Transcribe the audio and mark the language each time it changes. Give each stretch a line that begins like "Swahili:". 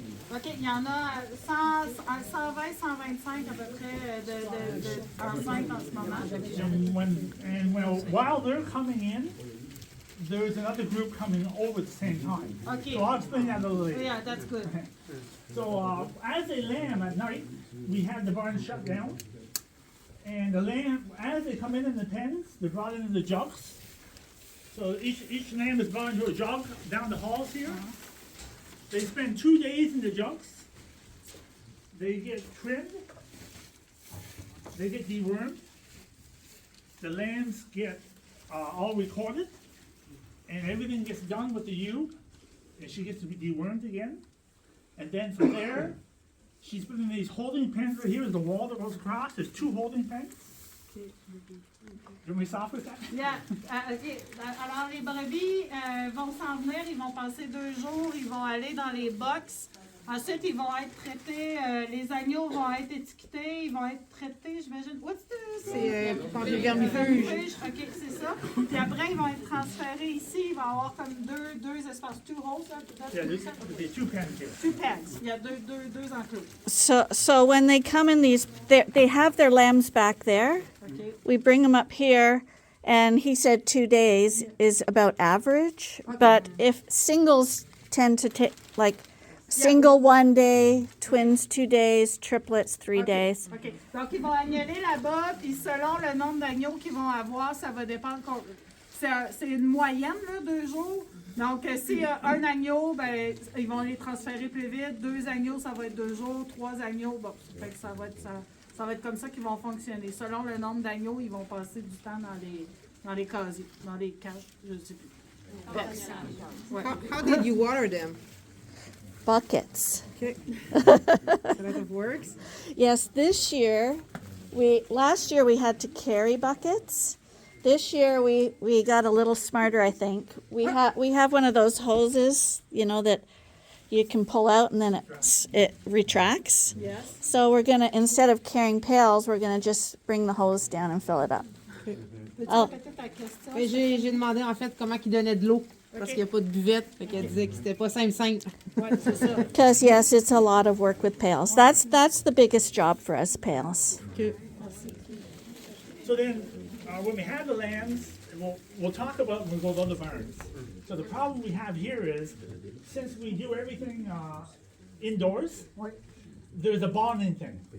French: OK, il y en a 120, 125 à peu près enceintes en ce moment.
English: While they're coming in, there's another group coming over at the same time. Okay. So I'll explain that a little later. Yeah, that's good. So as they lamb at night, we have the barn shut down. And the lamb, as they come in the pens, they're brought into the jugs. So each lamb is brought into a jug down the halls here. They spend 2 days in the jugs. They get trimmed. They get dewormed. The lambs get all recorded. And everything gets done with the ewe. And she gets to be dewormed again. And then from there, she's put in these holding pens right here is the wall that goes across. There's 2 holding pens. You want me to stop with that? Yeah. OK.
French: Alors, les brebis vont s'en venir. Ils vont passer 2 jours. Ils vont aller dans les box. Ensuite, ils vont être traités. Les agneaux vont être étiquetés. Ils vont être traités, j'imagine.
English: What's this?
French: C'est quand les vermifuges. OK, c'est ça. Puis après, ils vont être transférés ici. Il va y avoir comme deux espaces.
English: 2 holes. Yeah, there's 2 pens here. 2 pens.
French: Il y a deux enclos.
English: So when they come in these, they have their lambs back there. OK. We bring them up here, and he said 2 days is about average. But if singles tend to take, like, single 1 day, twins 2 days, triplets 3 days. OK.
French: Donc, ils vont agnoler là-bas, puis selon le nombre d'agneaux qu'ils vont avoir, ça va dépendre. C'est une moyenne, là, 2 jours. Donc, s'il y a un agneau, ben, ils vont les transférer plus vite. 2 agneaux, ça va être 2 jours. 3 agneaux, bon, fait que ça va être comme ça qu'ils vont fonctionner. Selon le nombre d'agneaux, ils vont passer du temps dans les casiers, dans les cages, je ne sais plus. Ouais.
English: How did you water them? Buckets. Okay. A lot of works. Yes, this year, last year we had to carry buckets. This year we got a little smarter, I think. We have one of those hoses, that you can pull out and then it retracts. Yes. So we're gonna, instead of carrying pails, we're gonna just bring the hose down and fill it up.
French: Peux-tu
English: Oh.
French: répéter ta question? Et j'ai demandé en fait comment ils donnaient de l'eau. Parce qu'il n'y a pas de buvette. Fait qu'elle disait que c'était pas simple. Ouais, c'est ça.
English: Because yes, it's a lot of work with pails. That's the biggest job for us, pails. So then, when we have the lambs, we'll talk about when we go to other barns. So the problem we have here is, since we do everything indoors, there's a bonding thing.